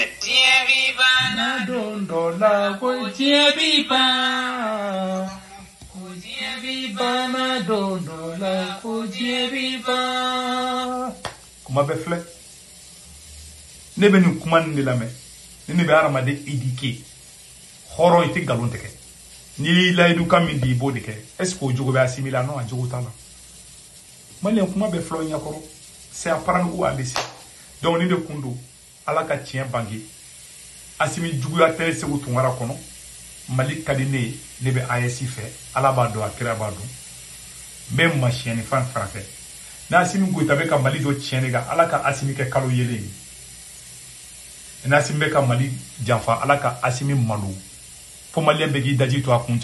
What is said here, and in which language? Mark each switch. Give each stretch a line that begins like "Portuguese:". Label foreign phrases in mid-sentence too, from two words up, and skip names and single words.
Bambara: Diɲɛ b'i ban don dɔ la ko diɲɛ b'i ban ko diɲɛ b'i ban don dɔ la ko diɲɛ b'i ban. kuma bɛ filɛ ne bɛ nin kuma nin de lamɛn ni ne bɛ hadamaden éduquer hɔrɔn i tɛ nkalon tigɛ ni layidu kan min di i b'o de kɛ
French: est ce
Bambara: que o jogo bɛ Assimi la non a jogo t'a la Maliyɛn kuma bɛ filɛ o ɲɛkɔrɔ
French: c'est à prendre ou à laisser
Bambara: donc ni de kun don ala ka tiɲɛ bange Assimi juguya tɛ Segu Tunkara kɔnɔ Mali ka di ne ye ne bɛ AES fɛ ala b'a dɔn a kira b'a dɔn n bɛ masiyɛnni fan fɛ ni Assimi Goïta bɛ ka Mali dɔ tiɲɛ ne kan ala ka Assimi kɛ kalo yelen ye ni Assimi bɛ ka Mali janfa ala ka Assimi malo fo Maliyɛn bɛ k'i daji to a kun